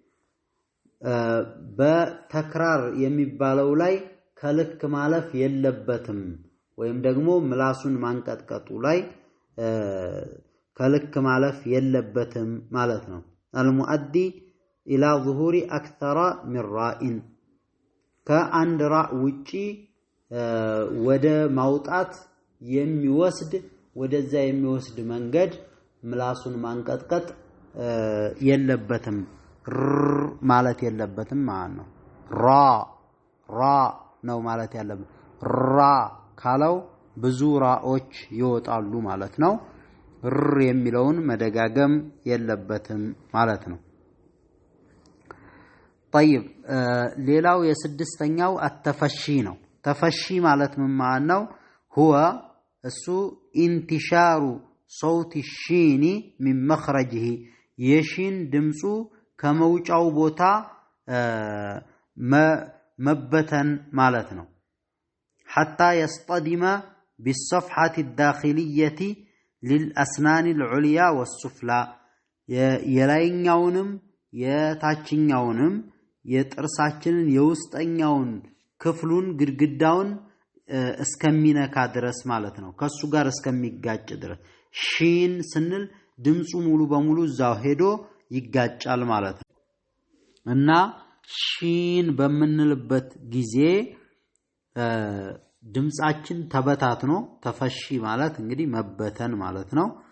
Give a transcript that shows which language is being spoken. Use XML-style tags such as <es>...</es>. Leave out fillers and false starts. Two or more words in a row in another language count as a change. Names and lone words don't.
<am>በተክራር የሚባለው ላይ ከልክ ማለፍ የለበትም ወይም ደግሞ ምላሱን ማንቀጥቀጡ ላይ ከልክ ማለፍ የለበትም ማለት ነው</am> <ar>المؤدي إلى ظهور اكثر من راء ከአንድ</ar> <am>ራ ውጪ ወደ ማውጣት የሚወስድ ወደዛ የሚወስድ መንገድ ምላሱን ማንቀጥቀጥ የለበትም ማለት የለበትም ማለት ነው ራ ነው ማለት ያለበት ራ ካለው ብዙ ራዎች ይወጣሉ ማለት ነው የሚለውን መደጋገም የለበትም ማለት ነው طيب ሌላው የስድስተኛው التفشي ነው ተፈሺ ማለት ምን ማለት ነው هو እሱ</am> <ar>انتشار صوت الشين من مخرجه</ar> <am>የሺን ድምጹ ከመውጫው ቦታ መበተን ማለት ነው</am> <ar>حتى يصطدم بالصفحة الداخلية للأسنان العليا والسفلى የላይኛውንም</ar> <am>የታችኛውንም የጥርሳችንን የውስጠኛውን ክፍሉን ግድግዳውን እስከሚነካ ድረስ ማለት ነው ከሱ ጋር እስከሚጋጭ ድረስ ሺን ስንል ድምጹ ሙሉ በሙሉ እዛው ሄዶ ይጋጫል ማለት ነው እና ሺን በመንልበት ጊዜ ድምጻችን ተበታትኖ ተፈሺ ማለት እንግዲህ መበተን ማለት ነው</am>